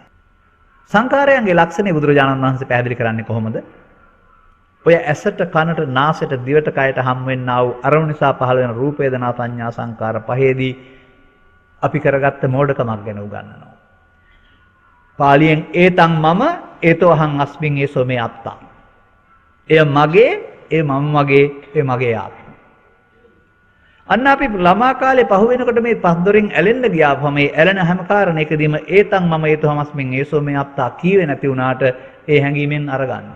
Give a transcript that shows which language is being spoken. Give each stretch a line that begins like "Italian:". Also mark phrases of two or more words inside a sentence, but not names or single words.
Sinhala: සංඛාරයන්ගේ ලක්ෂණය බුදුරජාණන් වහන්සේ පැහැදිලි කරන්නේ කොහොමද? ඔය ඇසට, කනට, නාසයට, දිවට, කයට හම් වෙන්නා වූ අරමුණු නිසා පහළ වෙන රූප, වේදනා, සංඥා, සංකාර පහේදී අපි කරගත්ත මෝඩකමක් ගැන උගන්වනවා.
Pali: පාලියෙන් ඒතං මම ඒතෝ අහං අස්මින් ඒසෝ මේ අත්තා.
Sinhala: එය මගේ, ඒ මම මගේ, ඒ මගේ ආත්මය. අන්න අපි ළමා කාලේ පහු වෙනකොට මේ පස් දොරින් ඇලෙන්න ගියාම මේ ඇලෙන හැම කාරණයකදීම
Pali: ඒතං මම ඒතෝ හමස්මින් ඒසෝ මේ අත්තා
Sinhala: කීවේ නැති වුණාට ඒ හැඟීමෙන් අරගන්නවා.